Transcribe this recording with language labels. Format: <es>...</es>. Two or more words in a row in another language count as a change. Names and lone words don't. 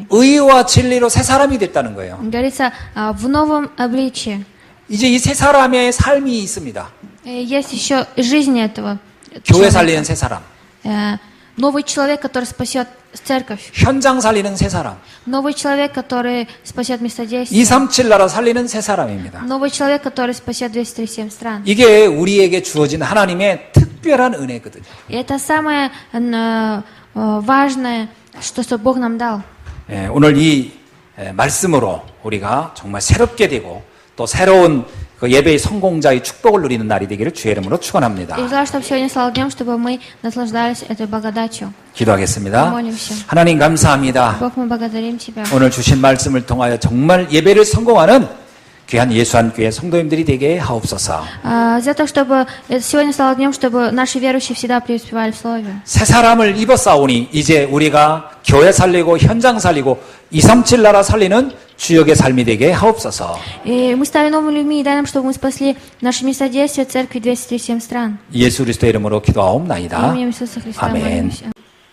<ko>의와 진리로 새 사람이 됐다는 거예요.</ko> <ru>Говорится, в новом обличии.</ru> <ko>이제 이 새 사람의 삶이 있습니다.</ko> <ru>Есть еще жизнь этого</ru> <ko>교회 살리는 새 사람,</ko> <ru>новый человек, который спасет церковь.</ru> <ko>현장 살리는 새 사람,</ko> <ru>Новый человек, который спасет местодействие.</ru> <ko>237 나라 살리는 새 사람입니다.</ko> <ru>Новый человек, который спасет 237 стран.</ru> <ko>이게 우리에게 주어진 하나님의 특별한 은혜거든요.</ko> <ru>И это самое важное, что Бог нам дал.</ru> <ko>오늘 이 말씀으로 우리가 정말 새롭게 되고 또 새로운 그 예배의 성공자의 축복을 누리는 날이 되기를 주의 이름으로 축원합니다.</ko> <ru>И желаю, чтобы сегодня стал днем, чтобы мы наслаждались этой благодатью.</ru> <ko>기도하겠습니다.</ko> <ru>Помолимся.</ru> <ko>하나님 감사합니다.</ko> <ru>Бог, мы благодарим Тебя.</ru> <ko>오늘 주신 말씀을 통하여 정말 예배를 성공하는 귀한 예수한 교회 성도님들이 되게 하옵소서.</ko> <ru>За то, чтобы сегодня стало днем, чтобы наши верующие всегда преуспевали в Слове.</ru> <ko>새 사람을 입었사오니 이제 우리가 교회 살리고 현장 살리고 237 나라 살리는 주역의 삶이 되게 하옵소서.</ko> <ru>И мы стали новыми людьми, и дай нам, чтобы мы спасли наши места действия церкви 237 стран.</ru> <ko>예수 그리스도의 이름으로 기도하옵나이다.</ko> <ru>Именем Иисуса Христа</ru> <ko>아멘.</ko> <ru>молимся.</ru>